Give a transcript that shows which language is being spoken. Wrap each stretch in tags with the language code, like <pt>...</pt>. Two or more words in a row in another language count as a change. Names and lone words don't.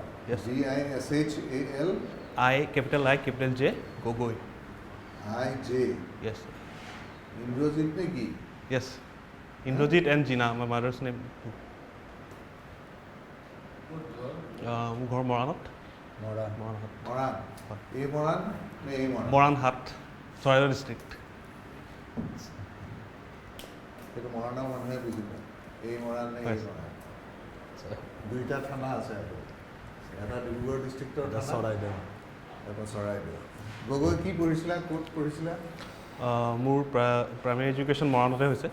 <en>Yes. Vishal. I, capital J, Gogoi. I.J. Yes, sir.</en> <as>Indrajit neki?</as> <en>Yes. Indrajit and Jina, my mother's name.</en> <as>ঘৰ মৰাণত. Moran. Moran. A Moran? Ne A Moran?</as> <en>Moranhat, Soraida district.</en> <as>সেইটো মৰাণৰ মানুহে বুজি পায় এই মৰাণ নে এই মৰাণ দুইটা থানা আছে এটা ডিব্ৰুগড় ডিষ্ট্ৰিক্টৰ চৰাইদেউ। এটা চৰাইদেউ। গগৈ কি পঢ়িছিলা, ক'ত পঢ়িছিলা? মোৰ</as> <en>primary education</en> <as>মৰাণতে হৈছে</as>